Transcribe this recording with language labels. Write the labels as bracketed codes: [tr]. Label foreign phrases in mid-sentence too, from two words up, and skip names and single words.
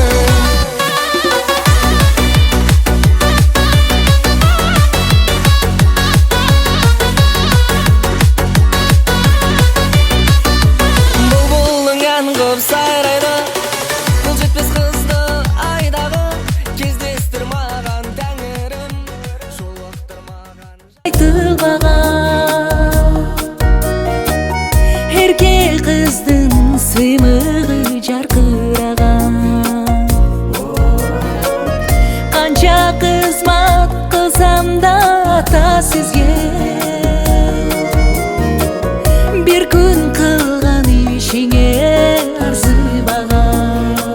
[kk] Бұлбұлың ән қып сайрайды, бұл жетпес қызды айдағы. Кездестір маған тәңірім, жолықтырмаған. [ky] Айтылбаган эрке кыздын сыймыгы жаркыраган. Канча кызмат кылсам да ата сизге, бир күн кылган ишиңе арзыбаган.